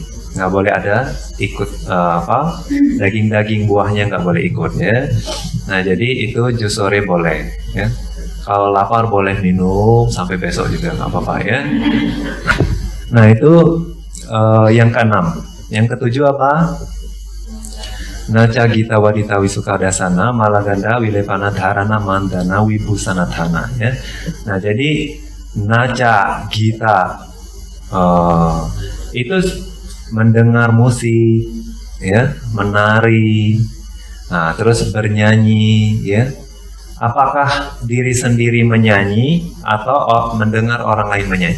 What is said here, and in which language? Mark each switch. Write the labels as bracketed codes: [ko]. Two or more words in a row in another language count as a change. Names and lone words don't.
[id] Nggak boleh ada ikut daging-daging buahnya nggak boleh ikut ya. Nah, jadi itu jus sore boleh. Ya. Kalau lapar boleh minum sampai besok juga nggak apa-apa ya. Nah, itu yang keenam. Yang ketujuh apa? [pi] Naca gita wadita wisukadasana malaganda wilepana dharana mandana wibusanatana ya. [id] Nah, jadi [pi] naca gita [id] itu mendengar musik ya, menari, nah terus bernyanyi ya. Apakah diri sendiri menyanyi atau mendengar orang lain menyanyi?